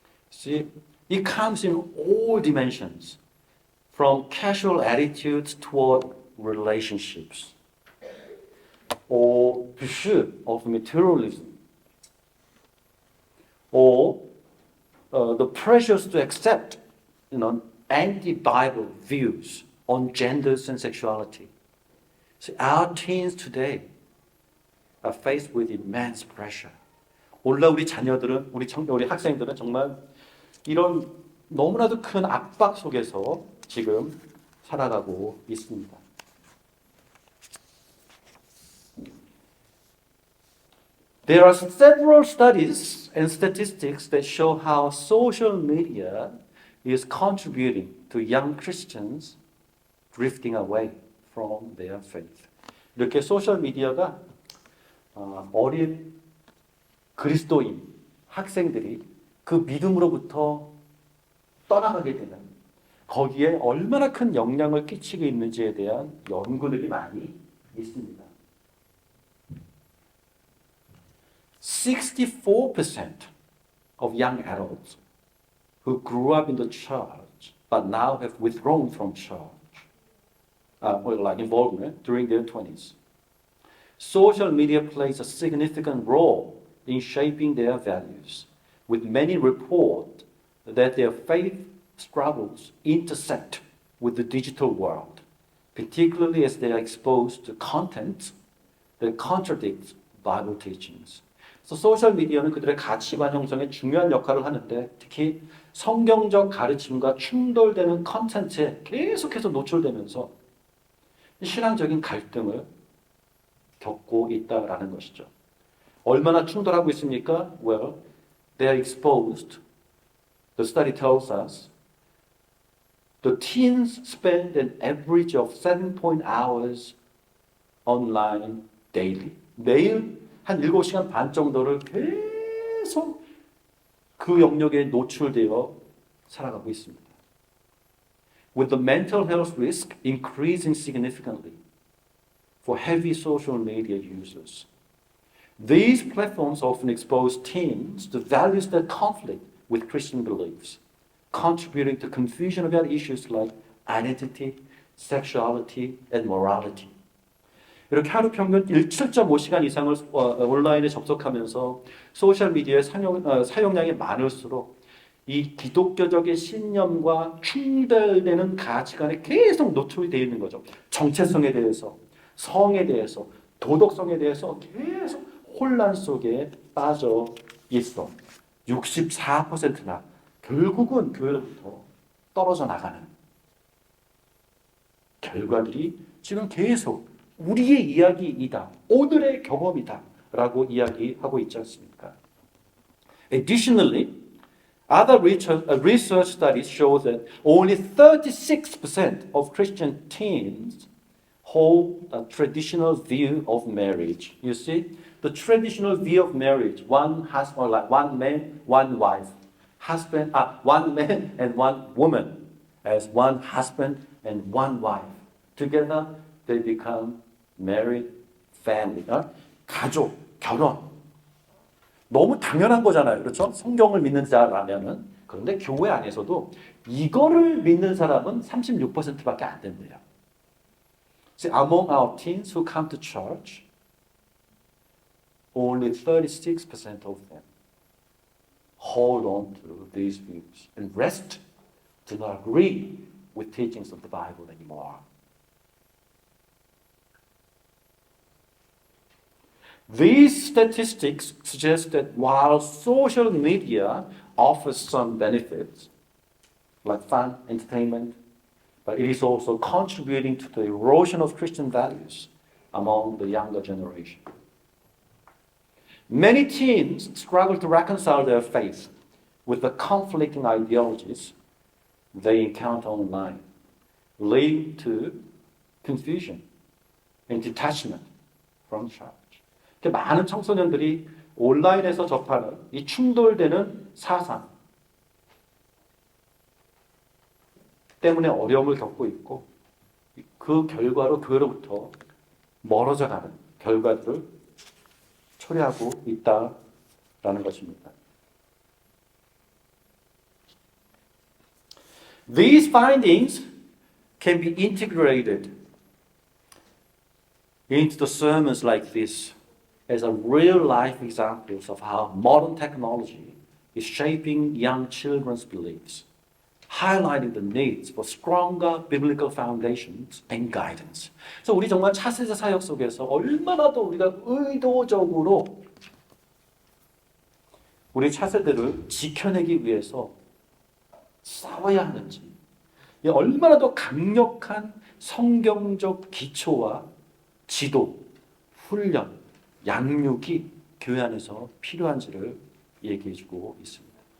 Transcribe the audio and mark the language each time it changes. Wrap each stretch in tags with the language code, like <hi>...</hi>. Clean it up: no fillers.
<en>see, it comes in all dimensions, from casual attitudes toward relationships, or pursuit of materialism, or the pressures to accept, anti-Bible views on genders and sexuality. So our teens today are faced with immense pressure.</en> <ko>오늘날 우리 자녀들은, 우리 학생들은 정말 이런 너무나도 큰 압박 속에서 지금 살아가고 있습니다.</ko> <en>There are several studies and statistics that show how social media is contributing to young Christians drifting away from their faith.</en> <ko>이렇게 소셜 미디어가 어린 그리스도인 학생들이 그 믿음으로부터 떠나가게 되는, 거기에 얼마나 큰 영향을 끼치고 있는지에 대한 연구들이 많이 있습니다.</ko> <en>64% of young adults who grew up in the church but now have withdrawn from church, involvement during their 20s. Social media plays a significant role in shaping their values, with many report that their faith struggles intersect with the digital world, particularly as they are exposed to content that contradicts Bible teachings.</en> <ko>그래서 소셜 미디어는 그들의 가치관 형성에 중요한 역할을 하는데, 특히 성경적 가르침과 충돌되는 컨텐츠에 계속해서 노출되면서 신앙적인 갈등을 겪고 있다라는 것이죠. 얼마나 충돌하고 있습니까?</ko> <en>Well, they are exposed. The study tells us the teens spend an average of 7 hours online daily.</en> <ko>매일 한 7시간 반 정도를 계속 그 영역에 노출되어 살아가고 있습니다.</ko> <en>With the mental health risk increasing significantly for heavy social media users. These platforms often expose teens to values that conflict with Christian beliefs, contributing to confusion about issues like identity, sexuality, and morality.</en> <ko>이렇게 하루 평균 7.5시간 이상을 온라인에 접속하면서 소셜미디어의 사용량이 많을수록 이 기독교적인 신념과 충돌되는 가치관에 계속 노출이 되어 있는 거죠. 정체성에 대해서, 성에 대해서, 도덕성에 대해서 계속 혼란 속에 빠져 있어. 64%나 결국은 교회로부터 떨어져 나가는 결과들이 지금 계속 우리의 이야기이다, 오늘의 경험이다 라고 이야기하고 있지 않습니까?</ko> <en>Additionally, Other research studies show that only 36% of Christian teens hold a traditional view of marriage. You see, the traditional view of marriage, one husband, like one man, one wife, one man and one woman as one husband and one wife. Together, they become married family.</en> <ko>가족, 결혼. 너무 당연한 거잖아요. 그렇죠? 성경을 믿는 자라면은. 그런데 교회 안에서도 이거를 믿는 사람은 36%밖에 안 된대요.</ko> <en>See, among our teens who come to church, only 36% of them hold on to these views, and rest do not agree with teachings of the Bible anymore. These statistics suggest that while social media offers some benefits, like fun, entertainment, but it is also contributing to the erosion of Christian values among the younger generation. Many teens struggle to reconcile their faith with the conflicting ideologies they encounter online, leading to confusion and detachment from church.</en> <ko>많은 청소년들이 온라인에서 접하는 이 충돌되는 사상 때문에 어려움을 겪고 있고 그 결과로 교회로부터 멀어져가는 결과들을 초래하고 있다라는 것입니다.</ko> <en>These findings can be integrated into the sermons like this as a real-life examples of how modern technology is shaping young children's beliefs, highlighting the needs for stronger biblical foundations and guidance.</en> <ko>그래서 우리 정말 차세대 사역 속에서 얼마나 더 우리가 의도적으로 우리 차세대를 지켜내기 위해서 싸워야 하는지, 얼마나 더 강력한 성경적 기초와 지도, 훈련, 양육이 교회 안에서 필요한지를 얘기해주고 있습니다.</ko>